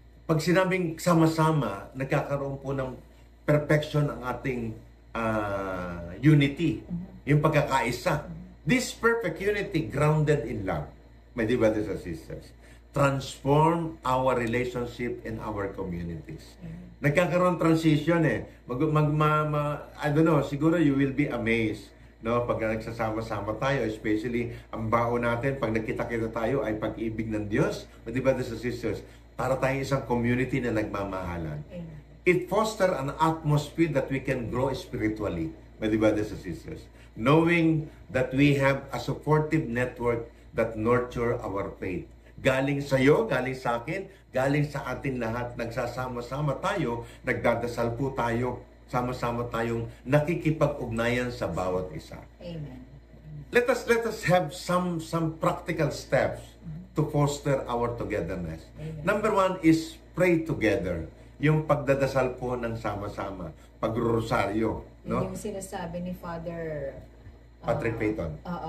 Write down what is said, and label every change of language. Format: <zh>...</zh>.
<tl>Pag sinabing sama-sama, nagkakaroon po ng perfection ang ating unity. Yung pagkakaisa.</tl> <en>This perfect unity grounded in love. My dear brothers and sisters, transform our relationship in our communities. Nagkakaroon transition I don't know, siguro you will be amazed.</en> <tl>No, pag nagsasama-sama tayo, especially ang baon natin, pag nakita-kita tayo ay pag-ibig ng Diyos. Di ba,</tl> <en>brothers and sisters,</en> <tl>para tayong isang community na nagmamahalan.</tl> <en>It foster an atmosphere that we can grow spiritually, my dear brothers and sisters. Knowing that we have a supportive network that nurture our faith.</en> <tl>Galing sa iyo, galing sa akin, galing sa atin lahat, nagsasama-sama tayo, nagdadasal po tayo, sama-sama tayong nakikipag-ugnayan sa bawat isa. Amen.</tl> <en>Let us have some practical steps to foster our togetherness. Amen. Number 1 is pray together.</en> <tl>Yung pagdadasal po ng sama-sama, pagrorosaryo, no? Yung sinasabi ni Father Patrick Payton.</tl>